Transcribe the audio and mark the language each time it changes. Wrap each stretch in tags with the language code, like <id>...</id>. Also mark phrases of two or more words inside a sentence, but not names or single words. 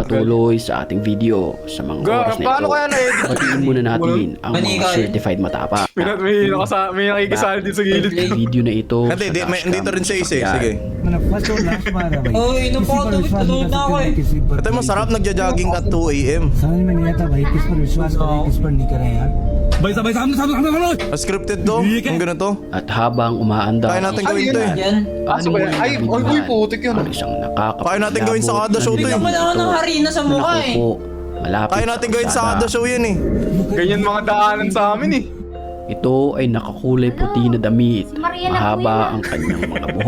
<tl>magpatuloy sa ating video sa mga oras na Paano ito, kaya na-edit? batiin muna natin ang mga Manikay. certified matapang. May nakikisali din sa gilid. Sa video na ito, Hindi, dito rin sa isa eh. Sige. Oh, ino po ako. Tulog na ako eh. Ito yung masarap, nagja-jogging at 2 a.m.</tl> <hi>समझ में नहीं आता भाई किस पर विश्वास करें किस पर नहीं करें यार भाई साहब सामने</hi> <tl>Scripted to? Ang ganito? At habang umaandar Kaya natin gawin to eh. Yan. Aso ba yan? Ay, uy, putik yun. ang isang Kaya natin gawin sa kada show to eh. Bigyan mo na ako ng harina sa mukha eh. Malapit Kaya natin gawin sa kada show yan eh. Ganyan mga daanan sa amin eh. Ito ay nakakulay puti na damit. Mahaba ang kanyang mga buhok.</tl>